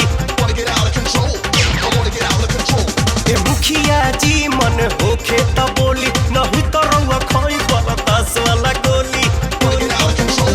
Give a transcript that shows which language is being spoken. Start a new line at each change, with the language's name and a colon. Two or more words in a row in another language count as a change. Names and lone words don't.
English: Wanna get out of control? Yeah, I wanna get out of control.
Bhojpuri: मुखिया जी मन होखे त बोली नहीं तो रउआ खोई बरदास वाला गोली।
English: Wanna get out of control?